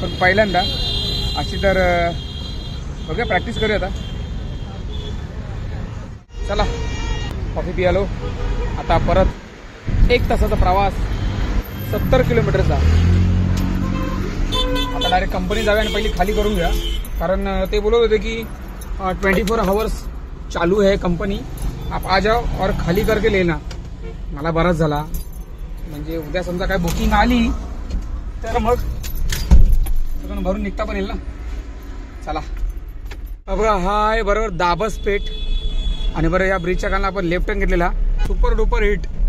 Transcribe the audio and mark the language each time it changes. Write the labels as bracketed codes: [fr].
[mr] पण पहिल्यांदा अशी तर बघा प्रॅक्टिस करूया आता. चला कॉफी पियालो. आता परत 1 तासाचा प्रवास 70 किलोमीटरचा. आता डायरेक्ट कंपनी जाऊया आणि पहिली खाली करून घ्या. कारण ते बोलत होते की [hi] 24 आवर्स चालू है कंपनी, आप आ जाओ और खाली करके लेना. [mr] मला बराच झाला, म्हणजे उद्या समजा काय बुकिंग आली तर मग सगळं भरून निघता पण येईल ना. चला बघा, हा आहे बरोबर दाबस पेठ. आणि बरं या ब्रिजच्या कारण आपण लेफ्ट टर्न घेतलेला, सुपर डुपर हिट.